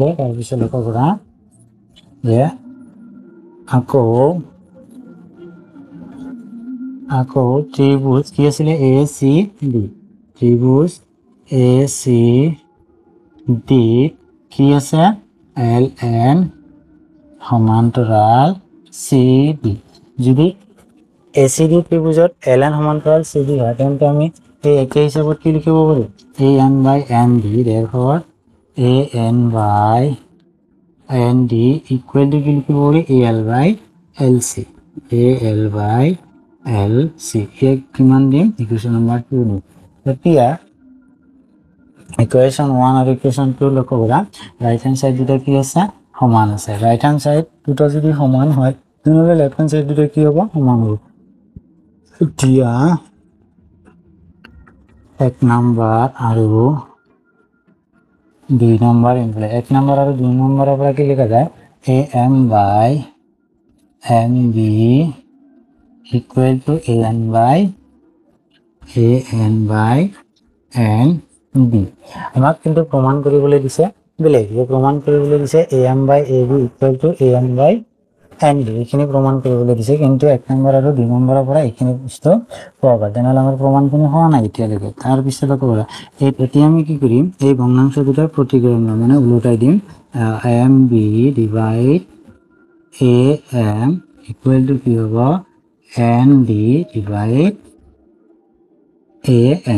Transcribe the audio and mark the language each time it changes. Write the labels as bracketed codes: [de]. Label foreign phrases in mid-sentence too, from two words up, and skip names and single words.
[as] তাৰপিছত লক্ষ্য কৰা যে আকৌ ত্ৰিভুজ কি আছিলে ACD, ত্ৰিভুজ ACD কি আছে LN সমান্তৰাল CD। যদি ACD ত্ৰিভুজত LN সমান্তৰাল CD হয় তেন্তে আমি এই একে হিচাপত কি লিখিব পাৰোঁ AN by ND। [en] therefore AN by ND equal to [as] কি লিখিব পাৰোঁ AL by LC, AL by LC। ইয়াক কিমান দিম, [en] equation number [as] 2 দিম। এতিয়া ইকুৱেশ্যন 1 আৰু ইকুৱেশ্যন 2 লক্ষ্য কৰা, [en] right hand side [as] দুটা কি আছে সমান আছে। [en] right hand side [as] দুটা যদি সমান হয় তেনেহ'লে [en] left hand side [as] দুটা কি হ'ব, সমান হ'ব। এতিয়া 1 নম্বৰ আৰু 2 নম্বৰ ইনফ্লে 1 নম্বৰ আৰু 2 নম্বৰৰ পৰা কি লিখা যায় [en] AM by MB equal to AN by NB। [as] আমাক কিন্তু প্ৰমাণ কৰিবলৈ দিছে বেলেগ, প্ৰমাণ কৰিবলৈ দিছে [en] AM by AB equal to AN by NB, [as] এইখিনি প্ৰমাণ কৰিবলৈ দিছে। কিন্তু 1 নম্বৰ আৰু 2 নম্বৰৰ পৰা এইখিনি বস্তু পাবা, তেনেহ'লে আমাৰ প্ৰমাণখিনি হোৱা নাই এতিয়ালৈকে। তাৰপিছত আকৌ এতিয়া আমি কি কৰিম, এই ভগ্নাংশ দুটাৰ প্ৰতিকৰণ মানে ওলোটাই দিম। [en] MB divide AM equal to [as] কি হ'ব [en] ND divide AN.